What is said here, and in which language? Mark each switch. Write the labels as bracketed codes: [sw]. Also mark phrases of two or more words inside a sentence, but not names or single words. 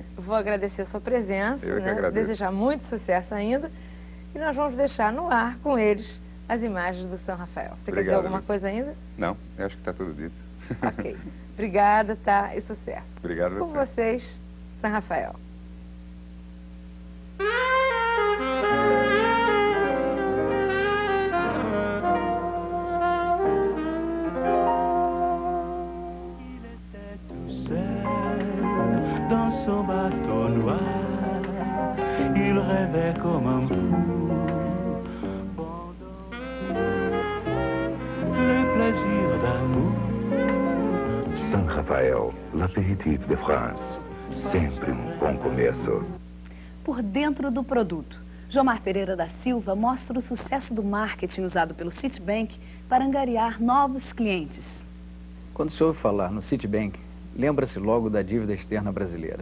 [pt] Vou agradecer a sua presença, eu que agradeço. Desejar muito sucesso ainda. E nós vamos deixar no ar com eles as imagens do San Rafael. Você quer dizer alguma coisa ainda? Não, eu acho que está tudo dito. Ok. Obrigada, tá? E sucesso. Obrigado a você. Com vocês, San Rafael. [fr] Dans son bateau noir, il rêvait comme un fou. Le plaisir d'amour. San Rafael, l'apéritif de France. [pt] Sempre um bom começo. Por dentro do produto, Jomar Pereira da Silva mostra o sucesso do marketing usado pelo Citibank para angariar novos clientes. Quando se ouve falar no Citibank, lembra-se logo da dívida externa brasileira.